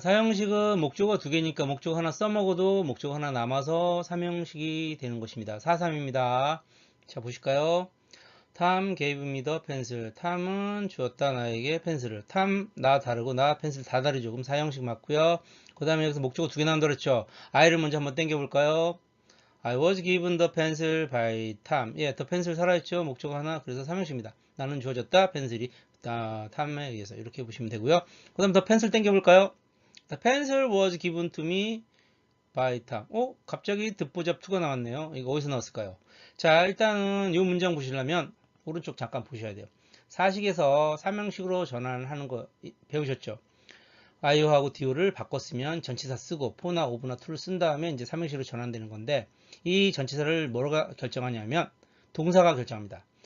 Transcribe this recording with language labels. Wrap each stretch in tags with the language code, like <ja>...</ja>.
<ko>사형식은 목적어 두 개니까 목적어 하나 써먹어도 목적어 하나 남아서 삼형식이 되는 것입니다. 4-3입니다. 자, 보실까요?</ko> <en>Tom gave me the pencil.</en> <ko>탐은 주었다 나에게 펜슬을. 탐, 나 다르고 나 펜슬 다 다르죠. 그럼 사형식 맞고요. 그 다음에 여기서 목적어 두 개 나온다 그랬죠. I를 먼저 한번 땡겨볼까요?</ko> <en>I was given the pencil by Tom.</en> <ko>예, the pencil 살아있죠. 목적어 하나. 그래서 삼형식입니다. 나는 주어졌다. 펜슬이 탐에 의해서 이렇게 보시면 되고요. 그 다음 the pencil 땡겨볼까요?</ko> <en>The pencil was given to me by Tom.</en> <ko>갑자기 듣보잡 2가 나왔네요. 이거 어디서 나왔을까요? 자, 일단은 이 문장 보시려면 오른쪽 잠깐 보셔야 돼요. 사식에서 삼형식으로 전환하는 거 배우셨죠? i오하고 do를 바꿨으면 전치사 쓰고 for나 of나 to를 쓴 다음에 이제 삼형식으로 전환되는 건데 이 전치사를 뭐가 결정하냐면 동사가 결정합니다.</ko>